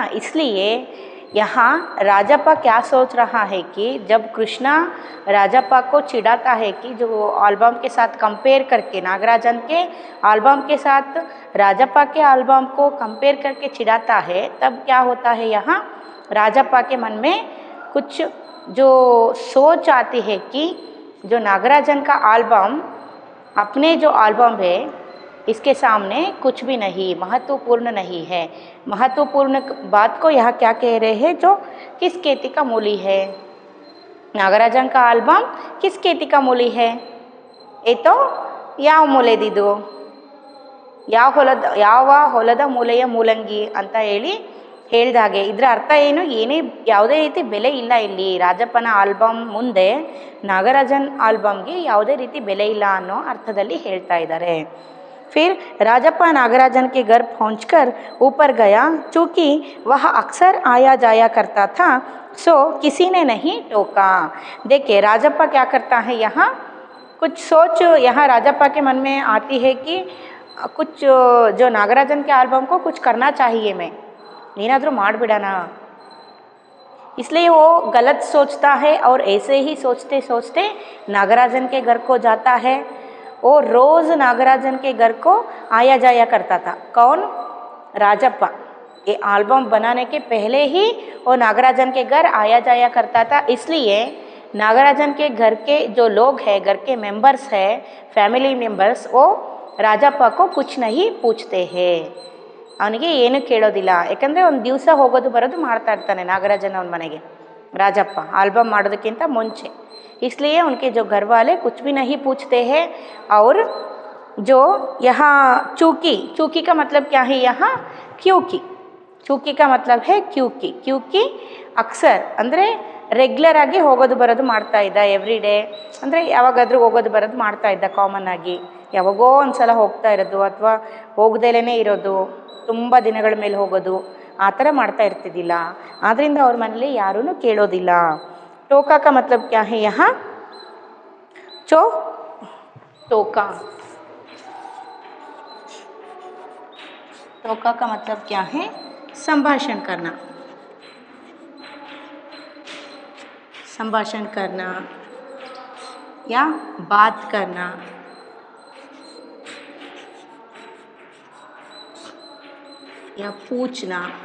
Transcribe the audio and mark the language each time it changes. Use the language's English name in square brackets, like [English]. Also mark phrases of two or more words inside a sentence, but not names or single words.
[Hindi] इसलिए यहाँ राजप्पा क्या सोच रहा है कि जब कृष्णा राजप्पा को चिढ़ाता है कि जो एल्बम के साथ कंपेयर करके, नागराजन के एल्बम के साथ राजप्पा के एल्बम को कंपेयर करके चिढ़ाता है, तब क्या होता है यहाँ राजप्पा के मन में कुछ जो सोच आती है कि जो नागराजन का एल्बम अपने जो एल्बम है इसके सामने कुछ भी नहीं, महत्वपूर्ण नहीं है। महत्वपूर्ण बात को यहाँ क्या कह रहे हैं, जो किस खेती का मूली है। नागराजन का एल्बम किस खेती का मूली है? ये तो [Kannada] ಯಾವ ಮೂಲೆದಿದು, ಯಾವ ಹೊಲದ ಮೂಲೆಯ ಮೂಲಂಗಿ ಅಂತ ಹೇಳಿದಾಗೆ ಇದರ ಅರ್ಥ ಏನು? ಯಾವುದೇ ರೀತಿ ಬೆಲೆ ಇಲ್ಲ ಇಲ್ಲಿ। ರಾಜಪ್ಪನ ಆಲ್ಬಮ್ ಮುಂದೆ ನಾಗರಾಜನ್ ಆಲ್ಬಮ್ಗೆ ಯಾವುದೇ ರೀತಿ ಬೆಲೆ ಇಲ್ಲ ಅನ್ನೋ ಅರ್ಥದಲ್ಲಿ ಹೇಳ್ತಾ ಇದ್ದಾರೆ। [Hindi] फिर राजप्पा नागराजन के घर पहुंचकर ऊपर गया। चूँकि वह अक्सर आया जाया करता था, सो किसी ने नहीं टोका। देखिए राजप्पा क्या करता है, यहाँ कुछ सोच यहाँ राजप्पा के मन में आती है कि कुछ जो नागराजन के एल्बम को कुछ करना चाहिए, मैं [Kannada] ಏನಾದರೂ ಮಾಡಿಬಿಡೋಣ। [Hindi] इसलिए वो गलत सोचता है और ऐसे ही सोचते सोचते नागराजन के घर को जाता है। वो रोज़ नागराजन के घर को आया जाया करता था। कौन? राजप्पा। ये एल्बम बनाने के पहले ही वो नागराजन के घर आया जाया करता था। इसलिए नागराजन के घर के जो लोग हैं, घर के मेंबर्स हैं, [English] family members, [Hindi] वो राजप्पा को कुछ नहीं पूछते हैं। [Kannada] ಅವನಿಗೆ ಏನು ಕೇಳೋದಿಲ್ಲ, ಯಾಕಂದರೆ ಒಂದು ದಿವಸ ಹೋಗೋದು ಬರೋದು ಮಾಡ್ತಾ ಇರ್ತಾನೆ ನಾಗರಾಜನ ಅವನ ಮನೆಗೆ राजप्पा ಆಲ್ಬಮ್ ಮಾಡೋದಕ್ಕಿಂತ ಮುಂಚೆ। [Hindi] इसलिए उनके जो घर वाले कुछ भी नहीं पूछते हैं। और जो यहाँ चूँकि का मतलब क्या है यहाँ? क्योंकि। चूँकि का मतलब है क्योंकि [Kannada] ಅಕ್ಸರ್ ಅಂದರೆ ರೆಗ್ಯುಲರ್ ಆಗಿ ಹೋಗೋದು ಬರೋದು ಮಾಡ್ತಾ ಇದ್ದ, [English] every day [Kannada] ಅಂದರೆ ಯಾವಾಗಾದರೂ ಹೋಗೋದು ಬರೋದು ಮಾಡ್ತಾ ಇದ್ದ। ಕಾಮನ್ ಆಗಿ ಯಾವಾಗೋ ಒಂದು ಸಲ ಹೋಗ್ತಾ ಇರೋದು ಅಥವಾ ಹೋಗ್ದೇಲೇ ಇರೋದು, ತುಂಬ ದಿನಗಳ ಮೇಲೆ ಹೋಗೋದು, ಆ ಥರ ಮಾಡ್ತಾ ಇರ್ತಿದ್ದಿಲ್ಲ। ಆದ್ದರಿಂದ ಅವ್ರ ಮನೇಲಿ ಯಾರೂ ಕೇಳೋದಿಲ್ಲ। [Hindi] टोका का मतलब क्या है यहाँ? टोका का मतलब क्या है? संभाषण करना या बात करना, या पूछना।